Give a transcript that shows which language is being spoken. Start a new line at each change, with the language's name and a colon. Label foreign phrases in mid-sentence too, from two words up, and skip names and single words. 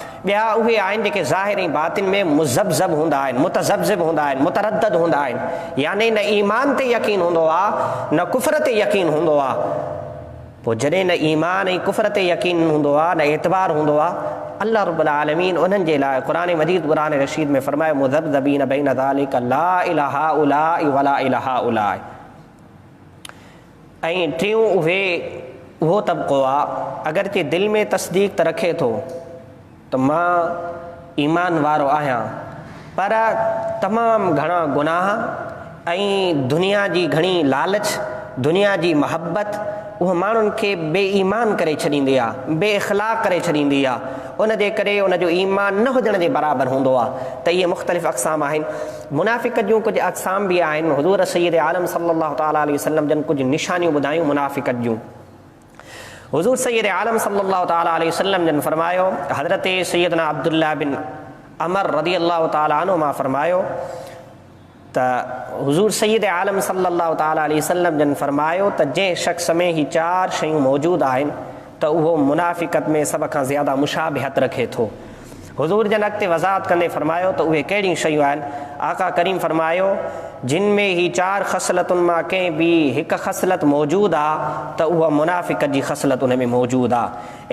Sindhi: ॿिया उहे आहिनि जेके ज़ाहिर ऐं बातिन में मुज़ब्ज़ब हूंदा आहिनि, मुतज़ब्ज़िब हूंदा आहिनि, मुतरद्दद हूंदा आहिनि, याने न ईमान ते यकीन हूंदो आहे न कुफ़र ते यकीन हूंदो आहे। पोइ जॾहिं न ईमान ऐं कुफ़र ते यकीन हूंदो आहे न एतबार हूंदो आहे,
Arabic: الله رب العالمين
Sindhi: उन्हनि जे लाइ क़ुरान मजीद क़ुरान रशीद में फ़रमायो
Arabic: مذبذبين بين ذلك لا إلى هؤلاء ولا إلى هؤلاء
Sindhi: वला इलाहा उलाई। ऐं टियों उहो तबिक़ो आहे अगरचे दिलि में तस्दीक़ त रखे थो त मां ईमान वारो आहियां, पर तमामु घणा गुनाह ऐं दुनिया जी घणी लालच, दुनिया जी महबत उहो माण्हुनि खे बेईमान करे छॾींदी आहे, बेइख़लाक़ करे छॾींदी आहे। उन जे करे उन जो ईमान न हुजण जे बराबरि हूंदो आहे। त इहे मुख़्तलिफ़ अक़साम आहिनि। मुनाफ़िक़त जूं कुझु अक़साम बि आहिनि। हुज़ूर सय्यद आलम
Arabic: صلى الله تعالى عليه وسلم
Sindhi: जन कुझु निशानियूं ॿुधायूं मुनाफ़िक़त जूं। हुज़ूर सय्यद आलम
Arabic: صلى الله تعالى عليه وسلم
Sindhi: जन फरमायो, हज़रत सैयदना अब्दुल्लाह बिन अमर
Arabic: رضي الله تعالى عنه
Sindhi: मां फरमायो त हुज़ूर सय्यद आलम
Arabic: صلى الله تعالى عليه وسلم
Sindhi: जन फरमायो त जंहिं शख़्स में ही 4 शयूं मौजूदु आहिनि त उहो मुनाफ़िक़त में सभ खां ज़्यादा मुशाबिहत रखे थो। हुज़ूर जन अॻिते वज़ाहत कंदे फरमायो त उहे कहिड़ियूं शयूं आहिनि। आका करीम फरमायो, जिन में ही 4 ख़सलतुनि मां कंहिं बि हिकु ख़सलत मौजूदु आहे त उहा मुनाफ़िक़त जी ख़सलत उन में मौजूदु आहे।